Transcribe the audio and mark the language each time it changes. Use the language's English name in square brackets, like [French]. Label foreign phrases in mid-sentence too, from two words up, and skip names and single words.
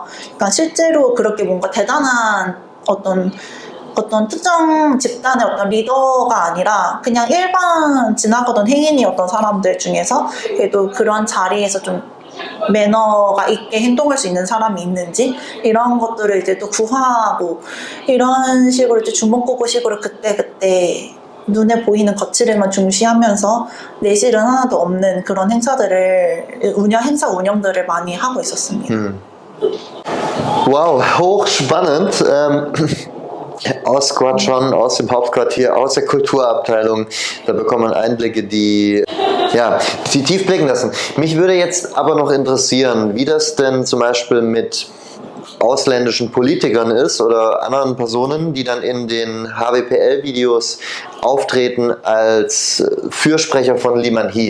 [Korean] 그러니까 실제로 그렇게 뭔가 대단한 어떤 특정 집단의 어떤 리더가 아니라 그냥 일반 지나가던 행인이었던 사람들 중에서 그래도 그런 자리에서 좀 매너가 있게 행동할 수 있는 사람이 있는지 이런 것들을 이제 또 구하고 이런 식으로 이제 주먹구구식으로 그때그때 눈에 보이는 거칠음만 중시하면서 내실은 하나도 없는 그런 행사 운영들을 많이 하고 있었습니다. [German] Wow, hochspannend. Aus Quatschon, aus dem Hauptquartier, aus der Kulturabteilung. Da bekommt man Einblicke, die tief blicken lassen. Mich würde jetzt aber noch interessieren, wie das denn zum Beispiel mit ausländischen Politikern ist oder anderen Personen, die dann in den HWPL-Videos auftreten als Fürsprecher von Liman He.